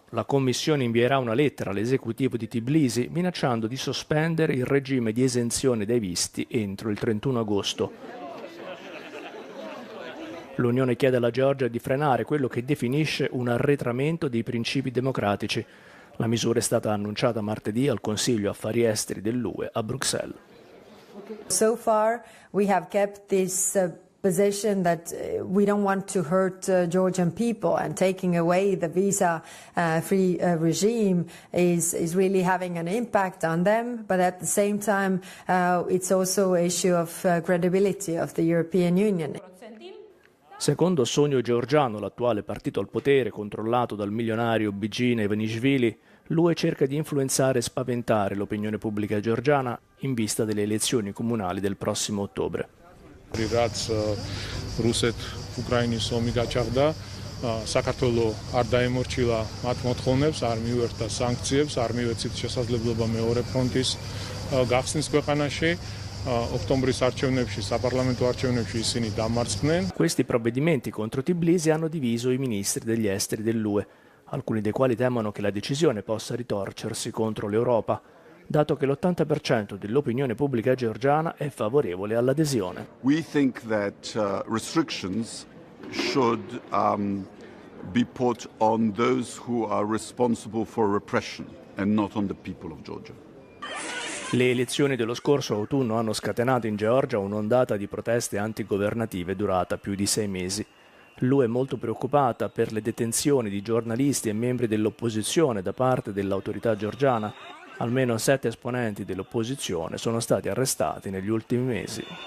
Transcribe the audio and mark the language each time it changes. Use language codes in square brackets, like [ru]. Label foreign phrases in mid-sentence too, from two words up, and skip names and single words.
[it] La Commissione invierà una lettera all'esecutivo di Tbilisi minacciando di sospendere il regime di esenzione dei visti entro il 31 agosto. L'Unione chiede alla Georgia di frenare quello che definisce un arretramento dei principi democratici. La misura è stata annunciata martedì al Consiglio Affari Esteri dell'UE a Bruxelles. [en] So far we have kept this position that we don't want to hurt Georgian people, and taking away the visa-free regime is really having an impact on them. But at the same time, it's also an issue of credibility of the European Union. [it] Secondo Sogno Georgiano, l'attuale partito al potere, controllato dal milionario Bigine Ivanishvili, l'UE cerca di influenzare e spaventare l'opinione pubblica georgiana in vista delle elezioni comunali del prossimo ottobre. [ka] რაც რუსეთ-უკრაინის ომი გაჩაღდა, საქართველო არ დაემორჩილა მათ მოთხოვნებს, არ მიუერთა სანქციებს, არ მიეცით შესაძლებლობა მეორე ფრონტის გახსნის ქვეყანაში. ოქტომბრის არჩევნებში, საპარლამენტო არჩევნებში ისინი დამარცხდნენ. [it] Questi provvedimenti contro Tbilisi hanno diviso i ministri degli esteri dell'UE, alcuni dei quali temono che la decisione possa ritorcersi contro l'Europa, dato che l'80% dell'opinione pubblica georgiana è favorevole all'adesione. [en] We think that restrictions should be put on those who are responsible for repression and not on the people of Georgia. [it] Le elezioni dello scorso autunno hanno scatenato in Georgia un'ondata di proteste antigovernative durata più di 6 mesi. L'UE è molto preoccupata per le detenzioni di giornalisti e membri dell'opposizione da parte dell'autorità georgiana. Almeno 7 esponenti dell'opposizione sono stati arrestati negli ultimi mesi.